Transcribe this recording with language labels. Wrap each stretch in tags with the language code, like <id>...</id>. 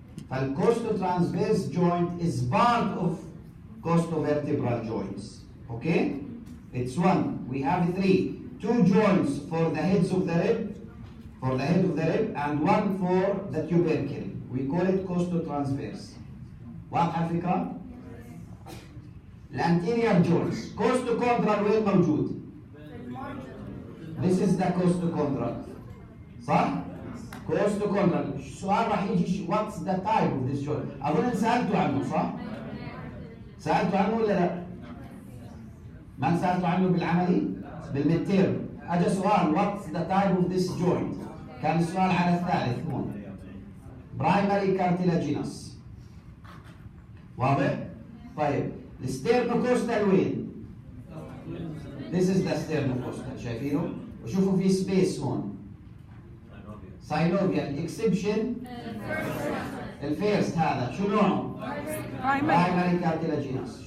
<en>فالcostotransverse joint is part of costovertebral joints. Okay? It's 1. We have 3. 2 joints for the heads of the rib, for the head of the rib, and 1 for the tubercle. We call it costotransverse.</en> <ar>واضحة الفكرة؟ الانتيريور joints.</ar> <en>costochondral</en> <ar>وين موجود؟</ar> <en>This is the costochondral.</en> <ar>صح؟ costochondral. السؤال راح يجي</ar> <en>what's the type of this joint؟</en> <ar>أظن سألتوا عنه صح؟ سألتوا عنه ولا لا؟ ما سألتوا عنه بالعملي؟ بالميدتيرم. أجا سؤال</ar> <en>what's the type of this joint؟</en> <ar>كان السؤال على الثالث هون.</ar> <en>primary cartilaginous.</en> <ar>واضح؟ طيب الستيرنوكوستال وين؟</ar> <en>This is the sternocostal</en> <ar>شايفينه؟ وشوفوا في سبيس هون. synovial exception الفيرست هذا شو نوعه؟</ar> <en>primary cartilaginous.</en>